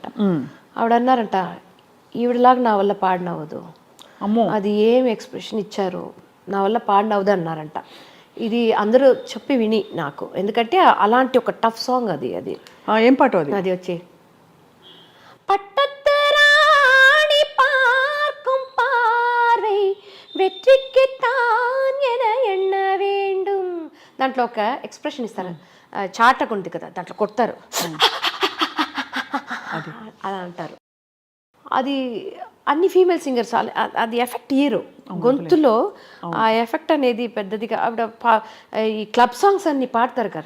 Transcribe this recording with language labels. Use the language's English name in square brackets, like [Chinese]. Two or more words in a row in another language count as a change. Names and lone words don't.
[Telugu] ఆవిడ అన్నారంట, ఈవిడలాగా నా వల్ల పాడినవ్వదు, అది ఏం ఎక్స్ప్రెషన్ ఇచ్చారు, నా వల్ల పాడినవ్వదు అన్నారంట. ఇది అందరూ చెప్పి విని నాకు, ఎందుకంటే అలాంటి ఒక [English] tough song [Telugu] అది. ఏం పాట అది? అది వచ్చి [Tamil] పట్టత్తరాణి పార్க்கும் பார்வை வெற்றிக்கு தான் என எண்ண வேண்டும். [Telugu] దాంట్లో ఒక ఎక్స్ప్రెషన్ ఇస్తారు, చాటకు ఉంది కదా, దాంట్లో కొడతారు, అలా అంటారు. అది అన్ని [English] female singers [Telugu] అది ఎఫెక్ట్ ఇయ్యరు గొంతులో. ఆ ఎఫెక్ట్ అనేది పెద్దదిగా ఆవిడ ఈ [English] club songs [Telugu] అన్ని పాడతారు కదా,